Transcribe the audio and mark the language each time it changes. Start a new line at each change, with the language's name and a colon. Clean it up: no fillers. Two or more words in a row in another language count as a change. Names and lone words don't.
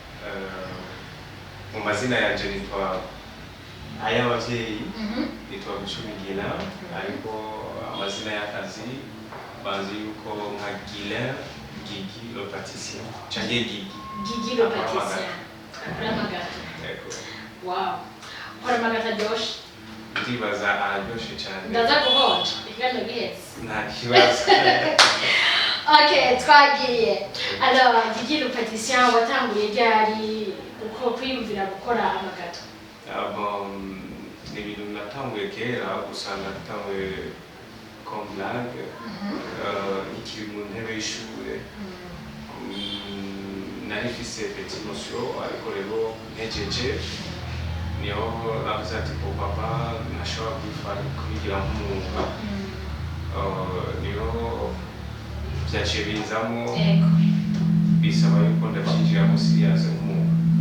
Rundi: Mu mazina yanje nitwa ay'abavyeyi nitwa GUILLAIN, ariko amazina y'akazi bazi yuko nka GUILLAIN Gigi le pâtissier canke Gigi le pâtissier akora amagato. Yego. Wow, akora amagato aryoshe. Ndibaza araryoshe cane. Ndaza kuhonja ikiganiro gihetse. Nta kibazo. Ok, twagiye. Alors, Gigi le pâtissier watanguye ryari uko kwiyumvira gukora amagato? Ni ibintu natanguye kera gusa natanguye
French: comme blague
Rundi: ikiri mu ntebe y'ishure nari mfise
French: petit notion
Rundi: ariko rero ntejeje niho navuze ati ko papa ntashobora kubigira nk'umwuga niho byaciye bizamo bisaba yuko ndabyinjiramo serious nk'umwuga.